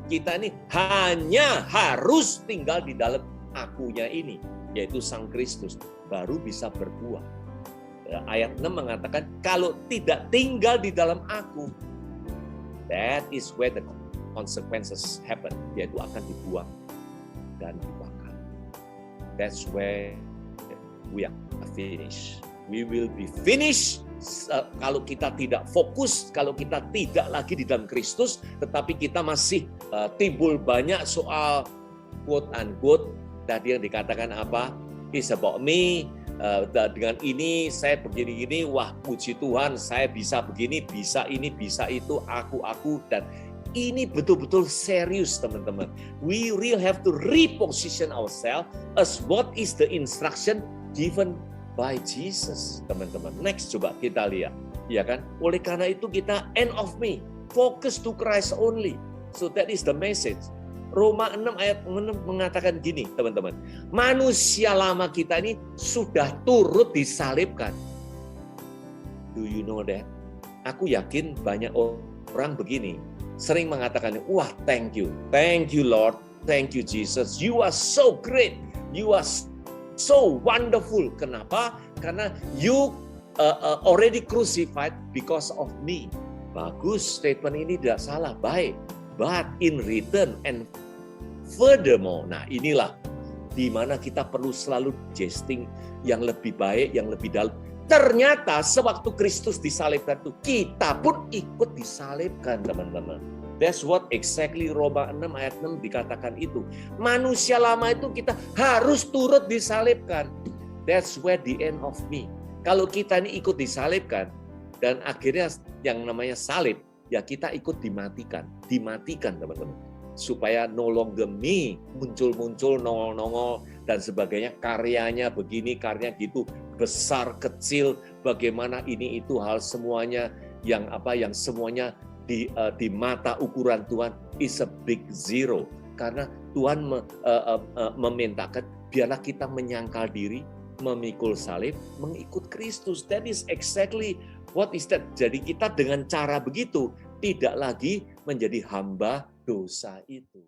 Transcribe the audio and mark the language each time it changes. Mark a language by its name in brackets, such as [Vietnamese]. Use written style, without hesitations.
[Indonesian] Kita ini hanya harus tinggal di dalam akunya ini, yaitu Sang Kristus, baru bisa berbuah. Ayat 6 mengatakan, kalau tidak tinggal di dalam aku, [English] that is where the consequences happen, [Indonesian] yaitu akan dibuang dan dibakar. [English] That's where we are finished. We will be finished [Indonesian] kalau kita tidak fokus, kalau kita tidak lagi di dalam Kristus, tetapi kita masih timbul banyak soal quote unquote tadi yang dikatakan apa? [English] It's about me. [Indonesian] Dengan ini saya begini-gini, wah puji Tuhan saya bisa begini, bisa ini, bisa itu, aku, dan ini betul-betul serius teman-teman. [English] We really have to reposition ourselves as what is the instruction given by Jesus, [Indonesian] teman-teman. Next, coba kita lihat, ya kan? Oleh karena itu kita [English] end of me, focus to Christ only. So that is the message. [Indonesian] Roma 6 ayat 6 mengatakan gini, teman-teman. Manusia lama kita ini sudah turut disalibkan. [English] Do you know that? [Indonesian] Aku yakin banyak orang begini, sering mengatakan, wah [English] thank you Lord, thank you Jesus, you are so great, you are so wonderful. [Indonesian] Kenapa? Karena [English] you already crucified because of me. [Indonesian] Bagus, statement ini tidak salah, baik. [English] But in return and furthermore, [Indonesian] nah inilah di mana kita perlu selalu jesting yang lebih baik, yang lebih dalam. Ternyata sewaktu Kristus disalibkan itu, kita pun ikut disalibkan, teman-teman. [English] That's what exactly [Indonesian] Roma 6 ayat 6 dikatakan itu. Manusia lama itu kita harus turut disalibkan. [English] That's where the end of me. [Indonesian] Kalau kita ini ikut disalibkan, dan akhirnya yang namanya salib, ya kita ikut dimatikan teman-teman. Supaya [English] no longer me, [Indonesian] muncul-muncul, nongol-nongol, dan sebagainya, karyanya begini, karyanya gitu, besar, kecil, bagaimana ini, itu, hal semuanya, yang semuanya di mata ukuran Tuhan [English] is a big zero. [Indonesian] Karena Tuhan memintakan, biarlah kita menyangkal diri, memikul salib, mengikut Kristus. [English] That is exactly what is that. [Indonesian] Jadi kita dengan cara begitu, tidak lagi menjadi hamba dosa itu.